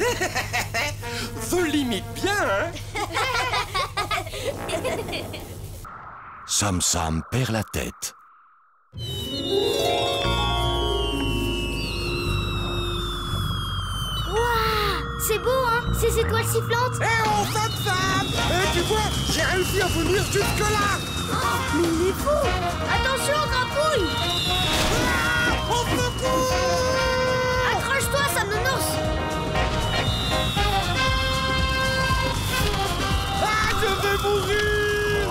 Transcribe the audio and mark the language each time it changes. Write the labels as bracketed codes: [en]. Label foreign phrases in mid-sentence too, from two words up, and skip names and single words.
[fr] Je limite bien, hein? Sam Sam perd la tête. C'est beau, hein? Ces étoiles sifflantes. Eh oh, Sam Sam! Tu vois, j'ai réussi à venir jusque-là! Mais il est fou! Attention, Crapouille! Au secours! Accroche-toi, Sam Nounours! Ah, je vais mourir!